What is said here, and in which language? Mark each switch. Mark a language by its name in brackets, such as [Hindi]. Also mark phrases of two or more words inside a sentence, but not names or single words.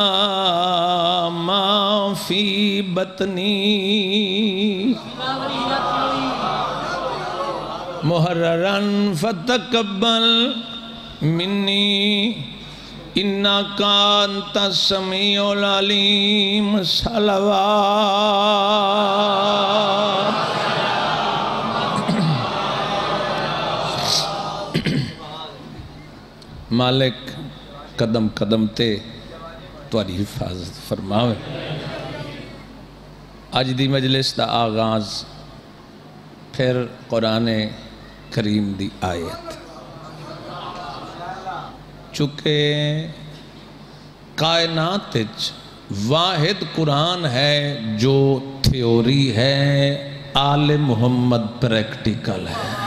[Arabic] ما فی بطنی محررا فتقبل منی انک انت السمیع العلیم صلوات [Punjabi] مالک قدم قدم تے تاری حفاظت فرماوے آج دی مجلس دا آغاز پھر قرآن کریم دی آیت [Urdu] چونکہ کائنات واحد قرآن ہے جو تھیوری ہے، آل محمد پریکٹیکل ہے۔